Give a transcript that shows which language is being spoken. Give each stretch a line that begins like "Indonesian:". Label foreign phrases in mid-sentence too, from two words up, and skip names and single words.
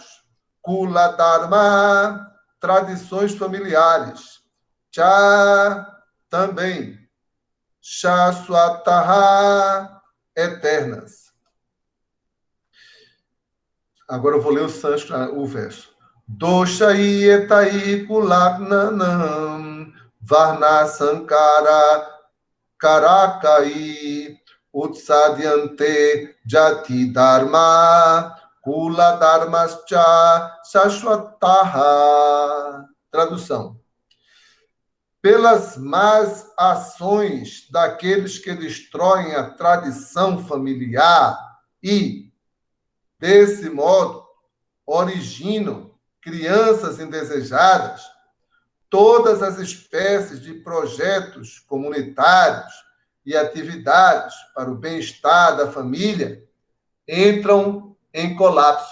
Portuguese: Kula Dharma, tradições familiares. Cha, também. Shashwataha, eternas. Agora eu vou ler o sânscrito, o verso.
Sanskrit: दोषैः एतैः कुलघ्नानां वर्ण सङ्कर कारकैः उत्साद्यन्ते जाति धर्म कुल धर्माश्च शाश्वताः.
Portuguese: Tradução. Pelas más ações daqueles que destroem a tradição familiar e, desse modo, originam crianças indesejadas, todas as espécies de projetos comunitários e atividades para o bem-estar da família entram em colapso.